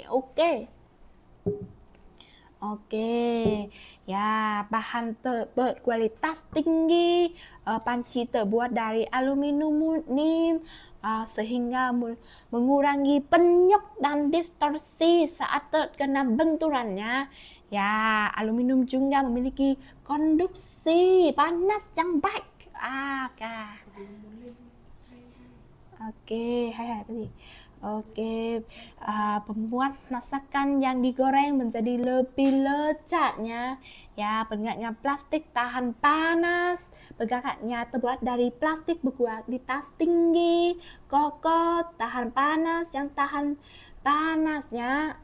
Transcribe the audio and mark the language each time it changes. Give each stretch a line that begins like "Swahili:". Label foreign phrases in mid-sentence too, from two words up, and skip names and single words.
Indonesian: Oke ya, bahan berkualitas tinggi, panci terbuat dari aluminium murni sehingga mengurangi penyok dan distorsi saat terkena benturannya ya. Aluminium juga memiliki konduksi panas yang baik. Oke,
Vietnamese: hai cái gì?
Indonesian: Oke, pembuat masakan yang digoreng menjadi lebih lezatnya ya. Penggatnya plastik tahan panas, pegangannya terbuat dari plastik berkualitas tinggi, kokoh, tahan panas, yang tahan panasnya.